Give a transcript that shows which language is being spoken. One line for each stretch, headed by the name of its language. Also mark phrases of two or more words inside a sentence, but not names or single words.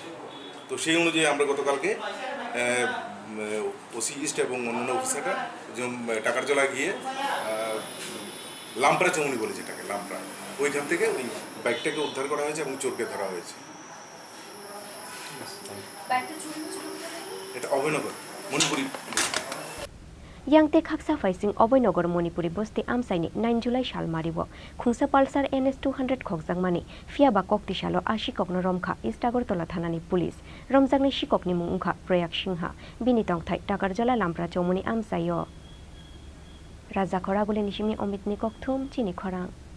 Bangla: তো সেই অনুযায়ী আমরা গতকালকে ওসি ইস্ট এবং অন্যান্য অফিসাররা টাকারজলা গিয়ে লামপ্রা চৌমনি বলে যেটাকে, লামপ্রা, ওইখান থেকে ওই বাইকটাকে উদ্ধার করা হয়েছে এবং চোরকে ধরা হয়েছে। এটা অভয়নগর মণিপুরি।
Kok Borok: Yangte khaksa faising Oboynogar Monipuri bosti amsaini 9 July shal maribo khungsa Pulsar NS 200 khokjangmani fiaba kokti shalo ashikokno romkha East Agartala thanani police romjangni shikokni mungkha Proyak Singha bini tongthai Takarjala Lampra Chomoni amsayo Raja Khoragule nishimi Omit Nikok Thum Chini Khorang